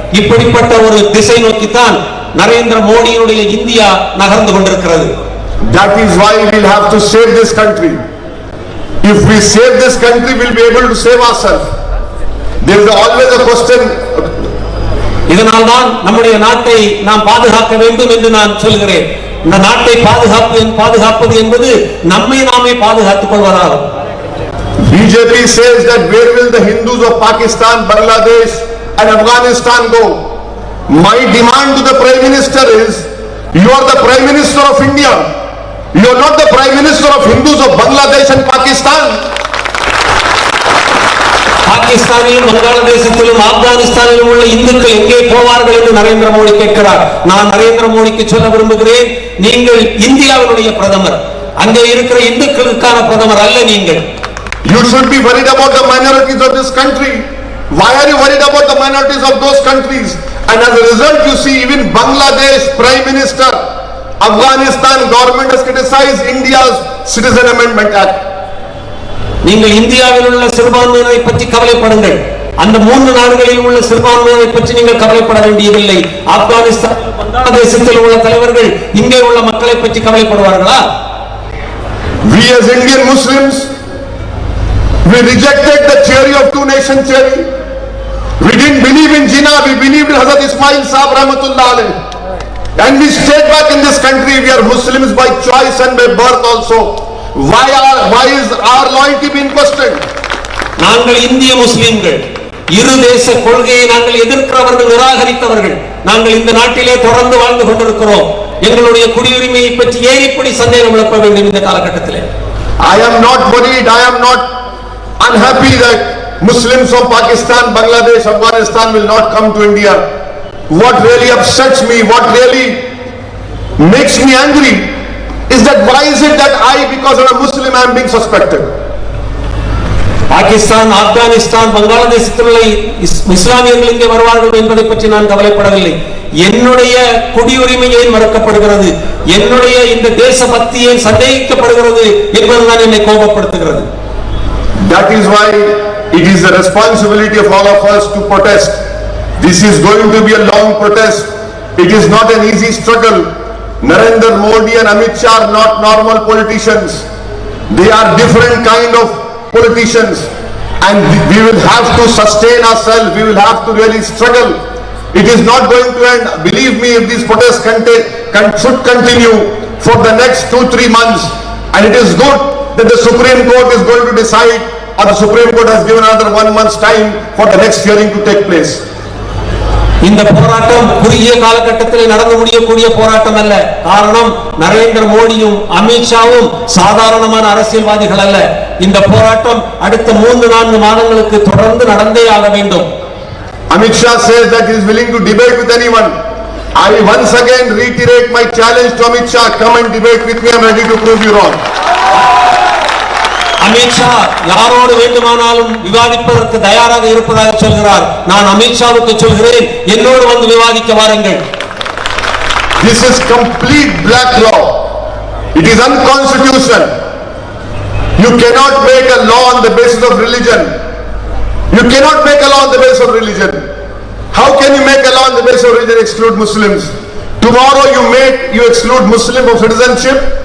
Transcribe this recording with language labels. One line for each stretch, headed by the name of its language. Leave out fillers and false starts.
Tamil: இப்படிப்பட்ட ஒரு திசை நோக்கித்தான் நரேந்திர மோடியினுடைய இந்தியா நகர்ந்து கொண்டிருக்கிறது.
English: That is why we will have to save this country. If we save this country, we will be able to save ourselves. There is always a question.
Tamil: இதனால்தான் நம்முடைய நாட்டை நாம் பாதுகாக்க வேண்டும் என்று நான் சொல்கிறேன். இந்த நாட்டை பாதுகாப்பது என்பது நம்மை நாமே பாதுகாத்துக் கொள்வதாகும்.
English: BJP says that where will the Hindus of Pakistan, Bangladesh and Afghanistan go? My demand to the Prime Minister is, you are the Prime Minister of India. You are not the Prime Minister of Hindus of Bangladesh and Pakistan.
Tamil: பாகிஸ்தானிலும் வங்காளதேசத்திலும் ஆப்கானிஸ்தானிலும் உள்ள இந்துக்கள் எங்கே போவார்கள் என்று நரேந்திர மோடி கேட்கிறார். நான் நரேந்திர மோடிக்கு சொல்ல விரும்புகிறேன், நீங்கள் இந்தியாவினுடைய பிரதமர், அங்கே இருக்கிற இந்துக்களுக்கான பிரதமர் அல்ல நீங்கள்.
English: You should be worried about the minorities of this country. Why are you worried about the minorities of those countries? And as a result, you see even Bangladesh Prime Minister, Afghanistan government has criticized India's Citizen Amendment Act.
Tamil: நீங்கள் இந்தியாவில் உள்ள சிறுபான்மையினரை பற்றி கவலைப்படுங்கள். அந்த 3 நாடுகளில் உள்ள சிறுபான்மையினரை பற்றி நீங்கள் கவலைப்பட வேண்டியதில்லை. ஆப்கானிஸ்தான், வங்காளதேசத்தில் உள்ள தலைவர்கள் இங்கே உள்ள மக்களை பற்றி கவலைப்படுவார்களா?
English: We as Indian Muslims, we rejected the theory of two-nation theory. We didn't believe in Jinnah, we believed in Hazrat Ismail Sahib Rahmatullah Alayh. And we stayed back in this country. We are Muslims by choice and by birth also. Why is our loyalty being questioned?
Tamil: நாங்கள் இந்திய முஸ்லிம்கள், இரு தேச கொள்கையை நாங்கள் எதிர்க்கிறவர்கள், நிராகரித்தவர்கள். நாங்கள் இந்த நாட்டிலே தொடர்ந்து வாழ்ந்து கொண்டிருக்கிறோம். எங்களுடைய குடியுரிமையை பற்றி ஏன் இப்படி சந்தேகம் எழுப்ப வேண்டும் இந்த காலகட்டத்திலே?
English: I am not worried, I am not unhappy that Muslims from Pakistan, Bangladesh, Afghanistan will not come to India. What really upsets me, what really makes me angry is that why is it that I, because I'm a Muslim, I am being suspected?
Tamil: Pakistan, Afghanistan, பங்களாதேசத்தில் இஸ்லாமியர்கள் இங்கே வருவார்கள் என்பதை பற்றி நான் கவலைப்படவில்லை. என்னுடைய குடியுரிமையை மறுக்கப்படுகிறது, என்னுடைய இந்த தேசபக்தியை சந்தேகிக்கப்படுகிறது என்பதுதான் என்னை கோபப்படுத்துகிறது.
English: That is why it is the responsibility of all of us to protest. This is going to be a long protest. It is not an easy struggle. Narendra Modi and Amit Shah are not normal politicians. They are different kind of politicians, and we will have to sustain ourselves. We will have to really struggle. It is not going to end. Believe me, if these protests should continue for the next 2-3 months, and it is good that the Supreme Court is going to decide, or the Supreme Court has given another 1 month's time for the next hearing to take place.
Tamil: இந்த போராட்டம் குறுகிய காலகட்டத்தில் நடந்து முடியக்கூடிய போராட்டம் அல்ல. காரணம், நரேந்திர மோடியும் அமித்ஷாவும் சாதாரணமான அரசியல்வாதிகள் அல்ல. இந்த போராட்டம் அடுத்த 3-4 மாதங்களுக்கு தொடர்ந்து நடந்தே ஆக வேண்டும்.
English: Amit Shah says that he is willing to debate with anyone. I once again reiterate my challenge to Amit Shah, come and debate with me, I am ready to prove you wrong.
Tamil: Amit Shah யாரோடு வேண்டுமானாலும் விவாதிப்பதற்கு தயாராக இருப்பதாக சொல்கிறார். நான் அமித்ஷாவுக்கு சொல்கிறேன், என்னோடு வந்து விவாதிக்க வாருங்கள்.
English: This is complete black law. It is unconstitutional. You cannot make a law on the basis of religion. You cannot make a law on the basis of religion. How can you make a law on the basis of religion, exclude Muslims? Tomorrow you exclude Muslim of citizenship.